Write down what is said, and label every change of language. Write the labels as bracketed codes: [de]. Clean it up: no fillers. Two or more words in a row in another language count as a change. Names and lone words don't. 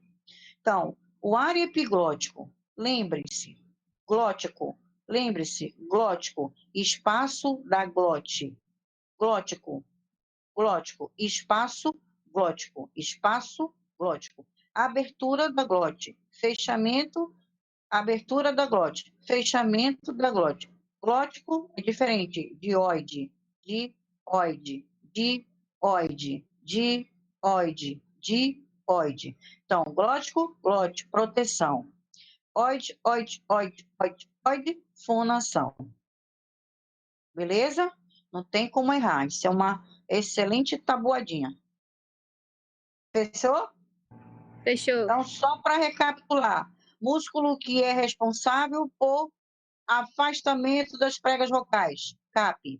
[pt] Então, o ar epiglótico, lembre-se, glótico, lembre-se, glótico, espaço da glote, glótico, glótico, espaço glótico, abertura da glote, fechamento, abertura da glote, fechamento da glote. Glótico é diferente, dioide, dioide, dioide, dioide, dioide. Então, glótico, glote, proteção. Oide, oide, oide, oide, oide, fonação. Beleza? Não tem como errar. Isso é uma excelente tabuadinha. Fechou? Fechou. Então, só para recapitular. Músculo que é responsável por afastamento das pregas vocais, CAP.